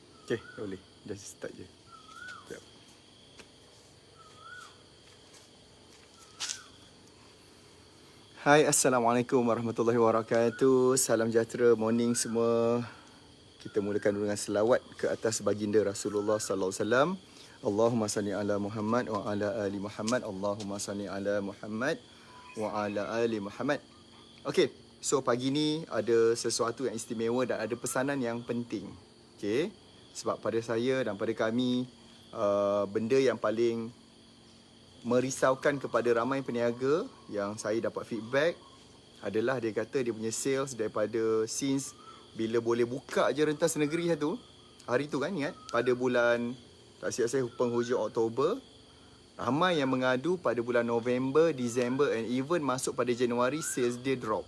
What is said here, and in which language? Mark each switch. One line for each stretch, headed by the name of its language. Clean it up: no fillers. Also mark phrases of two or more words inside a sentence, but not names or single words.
Malay: Okay, boleh.
English: Just start
Malay: je. Sekejap.
Arabic: Hai, السلام عليكم ورحمة الله وبركاته.
Malay: Salam sejahtera, morning semua. Kita mulakan dengan selawat ke atas baginda Rasulullah
Arabic: صلى الله عليه وسلم. اللهم صل على محمد وعلى آل محمد. اللهم صل على محمد وعلى آل محمد.
Malay: Okey, so pagi ni ada sesuatu yang istimewa dan ada pesanan yang penting. Okey, sebab pada saya dan pada kami, benda yang paling merisaukan kepada ramai peniaga yang saya dapat feedback adalah dia kata dia punya sales daripada since bila boleh buka je rentas negeri tu, hari tu kan, ingat pada bulan tak silap saya penghujung Oktober, ramai yang mengadu pada bulan November, Disember
English: and even
Malay: masuk pada Januari sales dia drop.